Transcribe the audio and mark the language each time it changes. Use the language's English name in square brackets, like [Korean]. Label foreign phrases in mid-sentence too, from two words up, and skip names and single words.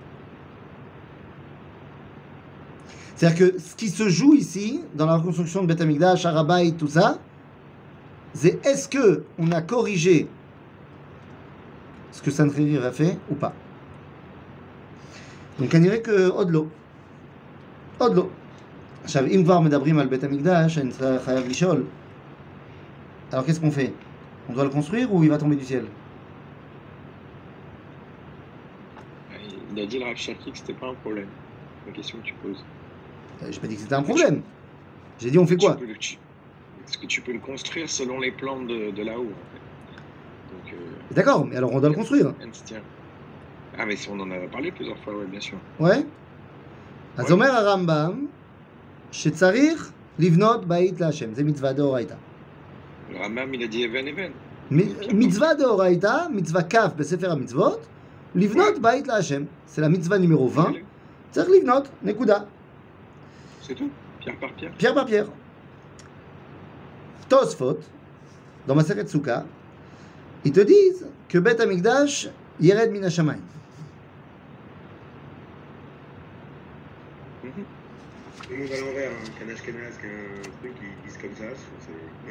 [French] C'est-à-dire que ce qui se joue ici, dans la reconstruction de Beth Amikdash, Harabait, tout ça, c'est est-ce qu'on a corrigé ce que Sancheriv a fait ou pas. Donc, on dirait que Odlo. [Hebrew] עכשיו, אם כבר מדברים על בית המקדש, אני חייב לשאול. [French] Alors, qu'est-ce qu'on fait? On doit le construire ou il va tomber du ciel? Il a dit le Rav Shaki que c'était pas un problème. La question que tu poses. J'ai pas dit que c'était un problème. J'ai dit on fait quoi? Est-ce que tu peux le construire selon les plans de là-haut en fait. Donc, d'accord, mais alors on doit le construire. Ah, mais si on en a parlé plusieurs fois, oui, bien sûr. Ouais. [Hebrew] אז אומר הרמב"ם שצריך לבנות בית להשם, זה מצווה דאורייתא. [French] הרמב"ם il a dit אבן. [Hebrew] מצווה דאורייתא, מצווה כ' בספר המצוות, לבנות בית להשם. [French] C'est la mitzvah numéro 20. [Hebrew] צריך לבנות, נקודה. [French] C'est tout, pierre par pierre. Pierre par pierre. Tosfot, dans Maseret Souka, ils te disent que [Hebrew] בית המקדש יורד מן השמים. [French] On va à l'envers, hein, qu'un Ashkenaz, qu'un truc, ils disent comme ça, non?